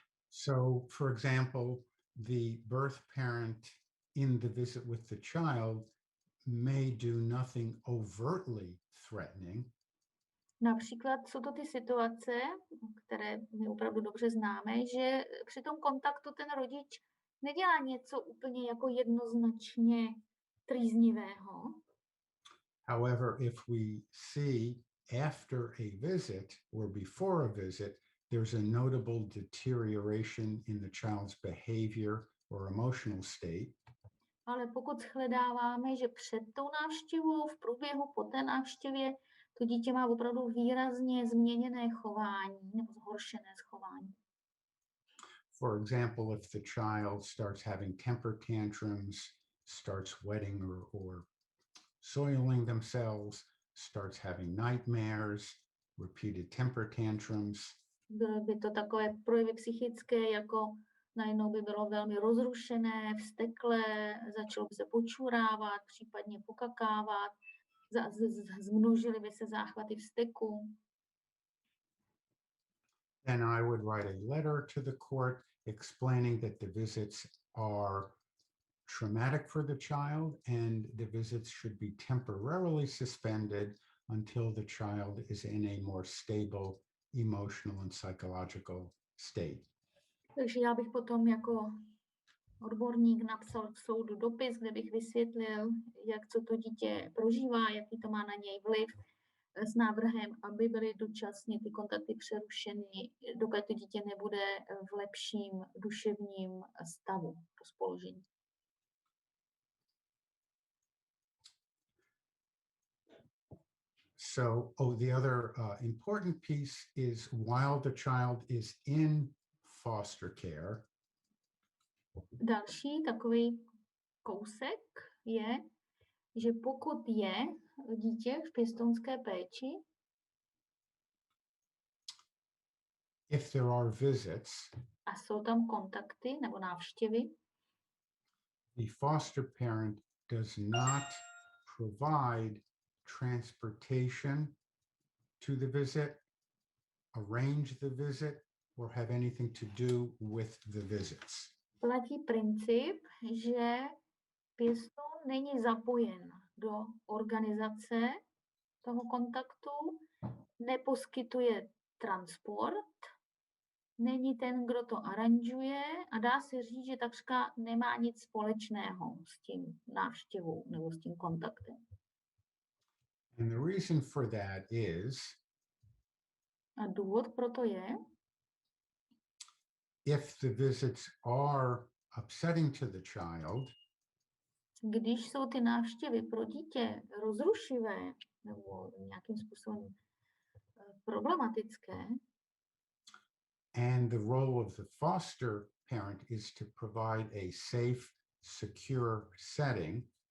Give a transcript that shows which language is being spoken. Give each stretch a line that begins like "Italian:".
English: So, for example, the birth parent in the visit with the child may do nothing overtly threatening.
Czech: Například jsou to ty situace, které my opravdu dobře známe, že při tom kontaktu ten rodič nedělá něco úplně jako jednoznačně trýznivého.
English: However, if we see after a visit or before a visit, there's a notable deterioration in the child's behavior or emotional state,
Czech: Ale pokud shledáváme, že před tou návštěvou, v průběhu po té návštěvě, to dítě má opravdu výrazně změněné chování nebo zhoršené chování.
English: for example, if the child starts having temper tantrums, starts sweating or soiling themselves, starts having nightmares, repeated temper tantrums,
Czech: Byly by to takové projevy psychické, jako najednou by bylo velmi rozrušené, vzteklé, začalo by se počurávat, případně pokakávat, zmnožily by se záchvaty vzteku.
English: then I would write a letter to the court explaining that the visits are traumatic for the child and the visits should be temporarily suspended until the child is in a more stable emotional and psychological state.
Czech: Takže já bych potom jako odborník napsal k soudu dopis, kde bych vysvětlil, co to dítě prožívá, jaký to má na něj vliv, s návrhem, aby byly dočasně ty kontakty přerušeny, dokud to dítě nebude v lepším duševním stavu, rozpoložení.
English: So, the other important piece is while the child is in foster care,
Czech: další takový kousek je, že pokud je dítě v pěstounské péči,
English: if there are visits,
Czech: a jsou tam kontakty nebo návštěvy,
English: the foster parent does not provide transportation to the visit, arrange the visit, or have anything to do with the visits.
Czech: Platí princip, že pěstoun není zapojen do organizace toho kontaktu, neposkytuje transport, není ten, kdo to aranžuje a dá se říct, že takřka nemá nic společného s tím návštěvou nebo s tím kontaktem.
English: And the reason for that is
Czech: A důvod pro to je,
English: if the visits are upsetting to the child,
Czech: když jsou ty návštěvy pro dítě rozrušivé nebo nějakým způsobem problematické,
English: and the role of the foster parent is to provide a safe, secure setting,